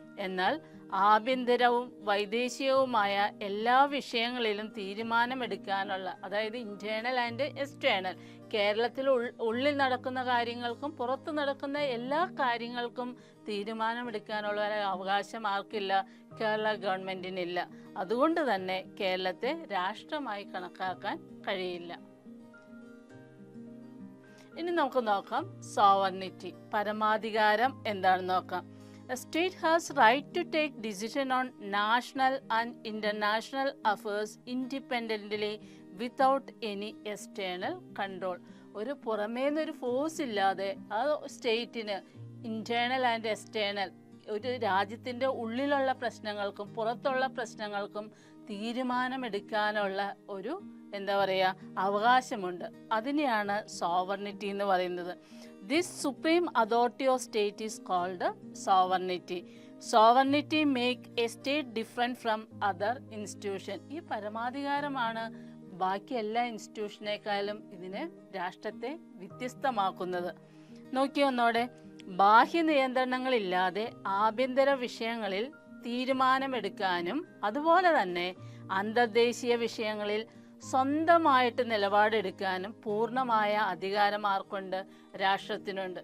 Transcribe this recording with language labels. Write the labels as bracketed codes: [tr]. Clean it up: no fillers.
[ml] എന്നാൽ ആഭ്യന്തരവും വൈദേശികവുമായ എല്ലാ വിഷയങ്ങളിലും തീരുമാനമെടുക്കാനുള്ള, അതായത് ഇൻറ്റേർണൽ ആൻഡ് എക്സ്റ്റേണൽ, കേരളത്തിൽ ഉള്ളിൽ നടക്കുന്ന കാര്യങ്ങൾക്കും പുറത്ത് നടക്കുന്ന എല്ലാ കാര്യങ്ങൾക്കും തീരുമാനമെടുക്കാനുള്ള അവകാശം ആർക്കില്ല? കേരള ഗവൺമെൻറ്റിനില്ല. അതുകൊണ്ട് തന്നെ കേരളത്തെ രാഷ്ട്രമായി കണക്കാക്കാൻ കഴിയില്ല. ഇനി നമുക്ക് നോക്കാം സോവർണിറ്റി, പരമാധികാരം എന്താണെന്ന് നോക്കാം. [en] A state has right to take decision on national and international affairs independently without any external control. [ml] ഒരു പുറമേന്നൊരു ഫോഴ്സ് ഇല്ലാതെ ആ സ്റ്റേറ്റിന് ഇന്റേണൽ ആൻഡ് എക്സ്റ്റേണൽ, ഒരു രാജ്യത്തിൻ്റെ ഉള്ളിലുള്ള പ്രശ്നങ്ങൾക്കും പുറത്തുള്ള പ്രശ്നങ്ങൾക്കും തീരുമാനമെടുക്കാനുള്ള ഒരു അവകാശമുണ്ട്. അതിനെയാണ് സോവർണിറ്റി എന്ന് പറയുന്നത്. [en] This supreme authority of state is called sovereignty. Sovereignty make a state different from other institution. [ml] ഈ പരമാധികാരമാണ് ബാക്കി എല്ലാ ഇൻസ്റ്റിറ്റ്യൂഷനേക്കാളും ഇതിനെ, രാഷ്ട്രത്തെ വ്യത്യസ്തമാക്കുന്നത്. നോക്കിയൊന്നോടെ, ബാഹ്യ നിയന്ത്രണങ്ങളില്ലാതെ ആഭ്യന്തര വിഷയങ്ങളിൽ തീരുമാനമെടുക്കാനും അതുപോലെ തന്നെ അന്തർദേശീയ വിഷയങ്ങളിൽ സ്വന്തമായിട്ട് നിലപാടെടുക്കാനും പൂർണ്ണമായ അധികാരം ആർക്കുണ്ട്? രാഷ്ട്രത്തിനുണ്ട്.